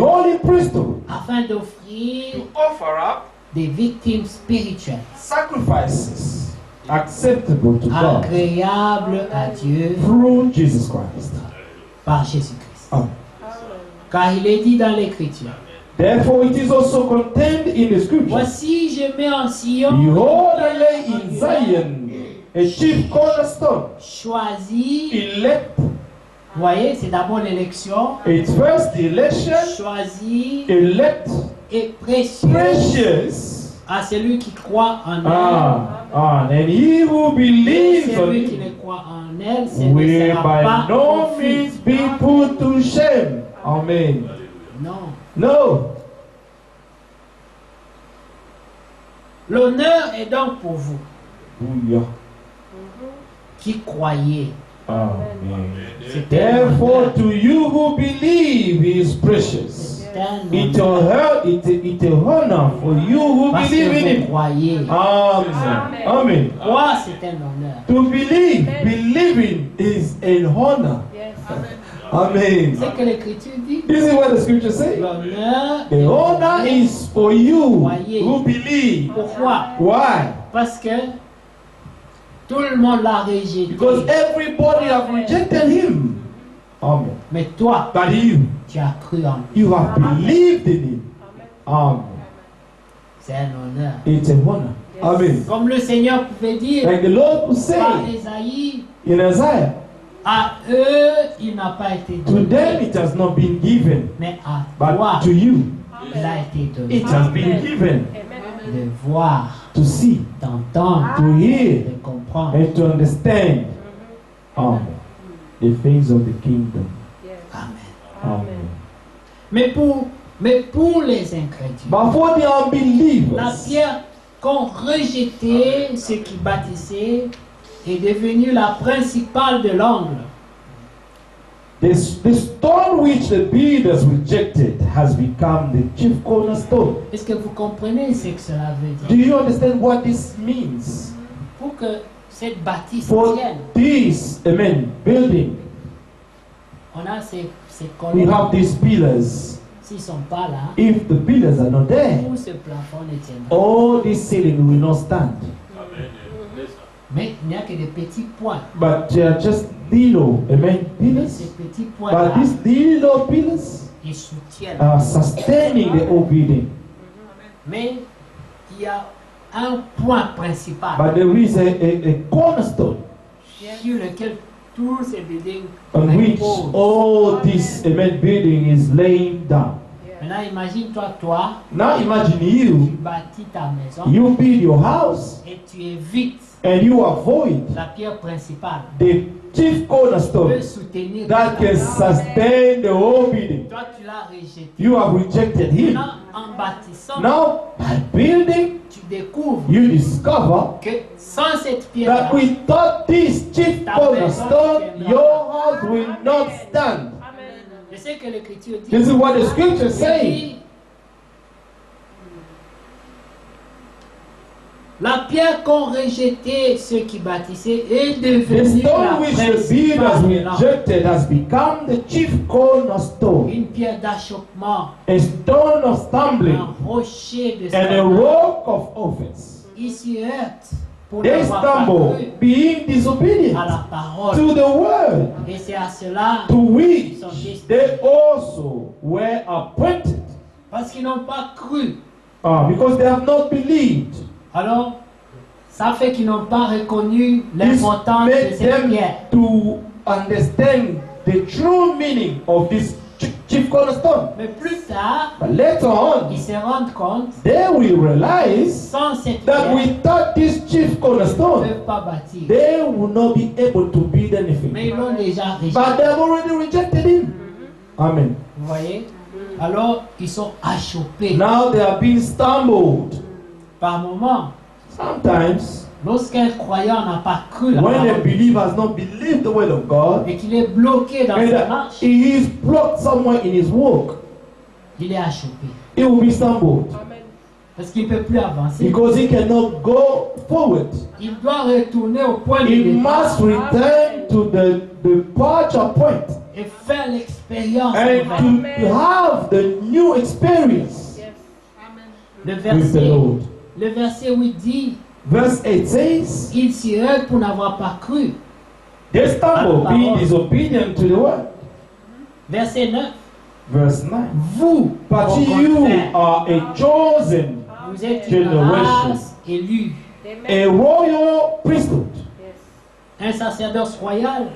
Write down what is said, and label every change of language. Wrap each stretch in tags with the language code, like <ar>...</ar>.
<en>holy priesthood,</en> <fr>afin d'offrir</fr> <en>Offer up</en> <fr>des victimes spirituelles,</fr> <en>sacrifices acceptable to God</en> <fr>agréables à Dieu</fr> <en>through Jesus Christ.</en> <fr>par Jésus-Christ. Amen. Car il est dit dans l'Écriture,</fr> <en>Therefore, it is also contained in the scripture.</en> <fr>voici je mets en Sion</fr> <en>Behold, I lay in Zion a chief cornerstone,</en> <fr>choisi.</fr> <en>elect.</en> <fr>Vous voyez, c'est d'abord l'élection,</fr> <en>It's first the election,</en> <fr>choisi</fr> <en>elect,</en> <fr>et précieux</fr> <en>precious.</en> <fr>à celui qui croit en elle.</fr> <en>And he who</en> <fr>Et</fr> <en>believes on</en> <fr>celui qui</fr> <en>him</en> <fr>ne croit en elle, ce ne</fr> <en>will</en> <fr>sera</fr> <en>by</en> <fr>pas</fr> <en>no</en> <fr>confus.</fr> <en>means be put to shame. Amen.</en> <fr>Non.</fr> <en>No.</en> <fr>L'honneur est donc pour vous Hallelujah. qui croyez. Amen. C'est</fr> <en>Therefore, to you who believe, he is precious. It's a honor for you who</en> <fr>Parce</fr> <en>believe in</en> <fr>que vous</fr> <en>him.</en> <fr>croyez. Amen. Amen. Croire, c'est un honneur.</fr> <en>To believe, believing is an honor. Amen.</en> <fr>C'est que l'Écriture dit.</fr> <en>This is what the scripture says.</en> <fr>L'honneur.</fr> <en>The honor is for you</en> <fr>Croyez.</fr> <en>who believe.</en> <fr>Pourquoi?</fr> <en>Why?</en> <fr>Parce que tout le monde l'a rejeté.</fr> <en>Because everybody have rejected him. Amen.</en> <fr>Mais toi,</fr> <en>But you</en> <fr>tu as cru en lui.</fr> <en>have believed in him. Amen.</en> <fr>C'est un honneur.</fr> <en>It's an honor. Amen.</en> <fr>Comme le Seigneur pouvait dire</fr> <en>Like the Lord would say</en> <fr>Ésaïe,</fr> <en>in Isaiah,</en> <fr>à eux, il n'a pas été</fr> <en>to</en> <fr>donné,</fr> <en>them it has not been given,</en> <fr>mais à toi,</fr> <en>but to you</en> <fr>il a été donné.</fr> <en>it has been given</en> <fr>De voir,</fr> <en>to see,</en> <fr>d'entendre,</fr> <en>to hear,</en> <fr>de comprendre.</fr> <en>and to understand the things of the kingdom. Amen. Amen.</en> <fr>Mais pour les incrédules,</fr> <en>But for the</en> <fr>la</fr> <en>unbelievers,</en> <fr>pierre qu'ont rejeté ceux qui bâtissaient est devenue la principale de l'angle.</fr> <en>the stone which the builders rejected has become the chief cornerstone.</en> <fr>Est-ce que vous comprenez ce que cela veut</fr> <en>Do</en> <fr>dire?</fr> <en>you understand what this means?</en> <fr>Pour que cette bâtisse</fr> <en>For</en> <fr>tienne,</fr> <en>this, building,</en> <fr>on a ces</fr> <en>we</en> <fr>colonnes.</fr> <en>have these pillars.</en> <fr>S'ils ne sont pas là,</fr> <en>If the pillars are not there,</en> <fr>tout ce plafond ne tiendra.</fr> <en>all this ceiling will not stand.</en> <fr>Mais il n'y a que des petits points.</fr> <en>But they are just little,</en> <fr>Et</fr> <en>pillars.</en> <fr>ces petits points-là,</fr> <en>But these little pillars</en> <fr>ils soutiennent.</fr> <en>are sustaining the whole building.</en> <fr>Mais il y a un point principal</fr> <en>But there is a cornerstone</en> <fr>sur lequel tous ces buildings</fr> <en>on which</en> <fr>reposent.</fr> <en>all this building is laying down.</en> <fr>Maintenant, imagine-toi,</fr> <en>Now imagine</en> <fr>tu</fr> <en>you,</en> <fr>bâtis ta maison</fr> <en>you build your house</en> <fr>et tu évites</fr> <en>and you avoid</en> <fr>la pierre principale</fr> <en>the chief</en> <fr>qui peut</fr> <en>cornerstone</en> <fr>soutenir</fr> <en>that</en> <fr>toute la</fr> <en>can</en> <fr>maison.</fr> <en>sustain the whole building.</en> <fr>Toi, tu l'as rejeté.</fr> <en>You have rejected him.</en> <fr>Maintenant, en bâtissant,</fr> <en>Now, by building,</en> <fr>tu découvres</fr> <en>you discover</en> <fr>que sans cette pierre,</fr> <en>that without this chief cornerstone, your house will not stand.</en> <fr>je sais que l'Écriture dit,</fr> <en>This is what the scripture says.</en> <fr>la pierre qu'ont rejeté ceux qui bâtissaient est</fr> <en>The</en> <fr>devenue la</fr> <en>stone which the builders</en> <fr>principale de l'angle.</fr> <en>rejected has become the chief cornerstone,</en> <fr>Une pierre d'achoppement,</fr> <en>a stone of stumbling,</en> <fr>un rocher de</fr> <en>and a</en> <fr>scandale.</fr> <en>rock of offense.</en> <fr>Ils s'y heurtent pour</fr> <en>They</en> <fr>n'avoir pas</fr> <en>stumble,</en> <fr>cru</fr> <en>being disobedient</en> <fr>à la parole.</fr> <en>to the word,</en> <fr>Et c'est à cela</fr> <en>to which</en> <fr>qu'ils sont destinés.</fr> <en>they also were appointed.</en> <fr>Parce qu'ils n'ont pas cru.</fr> <en>Because they have not believed.</en> <fr>Alors, ça fait qu'ils n'ont pas reconnu</fr> <en>This</en> <fr>l'importance de</fr> <en>made</en> <fr>cette</fr> <en>them</en> <fr>pierre.</fr> <en>to understand the true meaning of this chief cornerstone.</en> <fr>Mais plus tard,</fr> <en>But later on,</en> <fr>ils se rendent compte,</fr> <en>they will realize</en> <fr>sans cette</fr> <en>that</en> <fr>pierre,</fr> <en>without this chief</en> <fr>ils ne</fr> <en>cornerstone,</en> <fr>peuvent pas bâtir.</fr> <en>they will not be able to build</en> <fr>Mais</fr> <en>anything.</en> <fr>ils l'ont déjà rejeté.</fr> <en>But they have already rejected him. Amen.</en> <fr>Vous voyez? Alors, ils sont achoppés.</fr> <en>Now they are being stumbled.</en> <fr>Par moments,</fr> <en>Sometimes,</en> <fr>lorsqu'un croyant n'a pas cru la</fr> <en>when a</en> <fr>parole</fr> <en>believer has not believed the word of God,</en> <fr>et qu'il est bloqué dans</fr> <en>and</en> <fr>sa</fr> <en>that</en> <fr>marche,</fr> <en>he is blocked somewhere in his walk,</en> <fr>il est achoppé.</fr> <en>he will be stumbled</en> <fr>Parce qu'il ne peut plus avancer.</fr> <en>because he cannot go forward.</en> <fr>Il doit retourner au point de</fr> <en>He</en> <fr>départ</fr> <en>must return to the departure point</en> <fr>et faire l'expérience</fr> <en>and</en> <fr>nouvelle.</fr> <en>to have the new experience</en> <fr>Le</fr> <en>with the Lord.</en> <fr>le verset où il dit,</fr> <en>Verse 8 says,</en> <fr>il s'y heurte pour n'avoir pas cru.</fr> <en>they stumble, being disobedient to the word.</en> <fr>Verset 9,</fr> <en>Verse 9.</en> <fr>vous,</fr> <en>But</en> <fr>au</fr> <en>you</en> <fr>contraire,</fr> <en>are a chosen,</en> <fr>vous êtes une</fr> <en>generation.</en> <fr>race élue,</fr> <en>a royal priesthood,</en> <fr>un sacerdoce royal,</fr>